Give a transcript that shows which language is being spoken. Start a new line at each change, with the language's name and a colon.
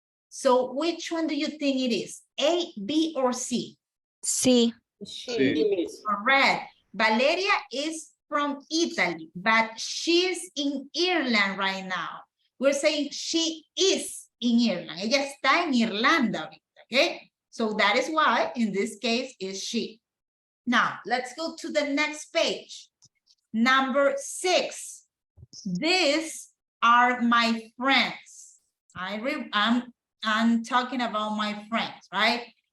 English: So which one do you think it is? A, B, or C? C. C. Correct. Valeria is from Italy, but she's in Ireland right now. We're saying she is in Ireland.
Spanish: Ella está en Irlanda ahorita, okay?
English: So that is why in this case is she. Now, let's go to the next page. Number 6. These are my friends. I'm talking about my friends, right?